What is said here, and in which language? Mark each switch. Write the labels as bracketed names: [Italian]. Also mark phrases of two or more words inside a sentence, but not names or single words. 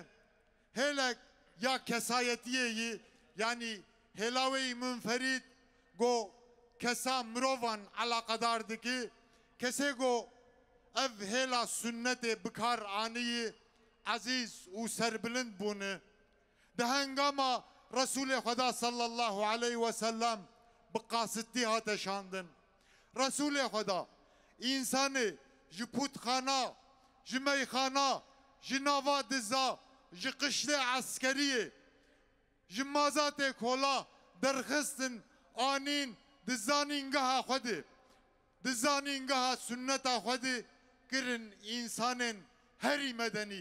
[Kurdish] Hêlek ya kesayetiyê yî, yani hêlawê münferîd got kesa mirovan alaqedar dike, kesê got ev hêla sünnetê bikar anîyê ezîz û serbilind bûne. Di hengama Resulê Xweda [Arabic] صلى الله عليه وسلم [Kurdish] bi qasitî hate şandin. Resulê Xweda însanê ji pûtxana, ji meyxana, ji nava diza, ji qiştê eskeriyê, ji mazatê kola derxistin anîn di zanîngeha Xwedê, di zanîngeha sünneta Xwedê kirin însanên herî medenî.